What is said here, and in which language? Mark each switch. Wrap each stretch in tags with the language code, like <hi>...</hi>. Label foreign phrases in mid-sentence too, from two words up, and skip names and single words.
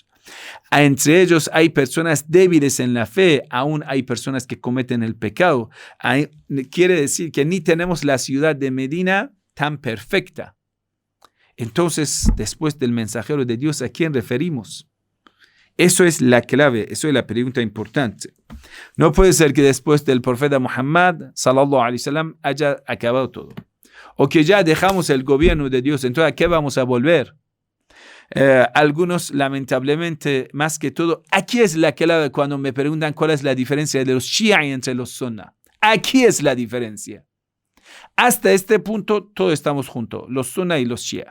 <es>Entre ellos hay personas débiles en la fe, aún hay personas que cometen el pecado. Quiere decir que ni tenemos la ciudad de Medina tan perfecta. Entonces, después del mensajero de Dios, ¿a quién referimos? Eso es la clave, eso es la pregunta importante. No puede ser que después del profeta Muhammad,</es> <ar>صلى الله عليه وسلم,</ar> <es>haya acabado todo. O que ya dejamos el gobierno de Dios, entonces ¿a qué vamos a volver? Algunos, lamentablemente, más que todo, aquí es la clave cuando me preguntan cuál es la diferencia de los Shia entre los Sunna. Aquí es la diferencia. Hasta este punto, todos estamos juntos, los Sunna y los Shia.</es>